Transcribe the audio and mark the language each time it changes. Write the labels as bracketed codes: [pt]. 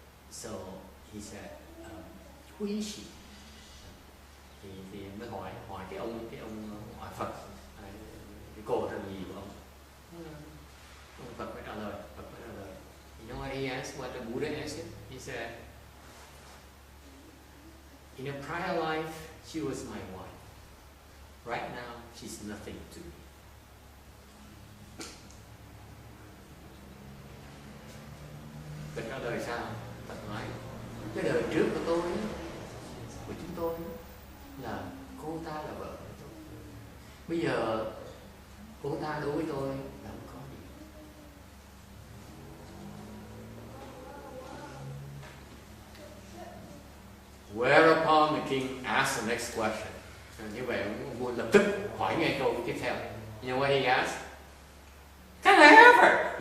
[en] So he said, [vi] quý sĩ. Thì mới hỏi cái ông hỏi Phật, cái cô là gì của ông? Phật mới trả lời. [en] You know what he asked? What the Buddha asked him? He said, in a prior life, she was my wife. Right now, she's nothing to me. [vi] Phật trả lời sao? Phật nói, cái đời trước của tôi, của chúng tôi, là cô ta là vợ của tôi. Bây giờ, cô ta đối với tôi là không có gì. [en] Whereupon the king asked the next question. [vi] Như vậy ông vua lập tức hỏi ngay câu tiếp theo. [en] You know what he asked? Can I have her?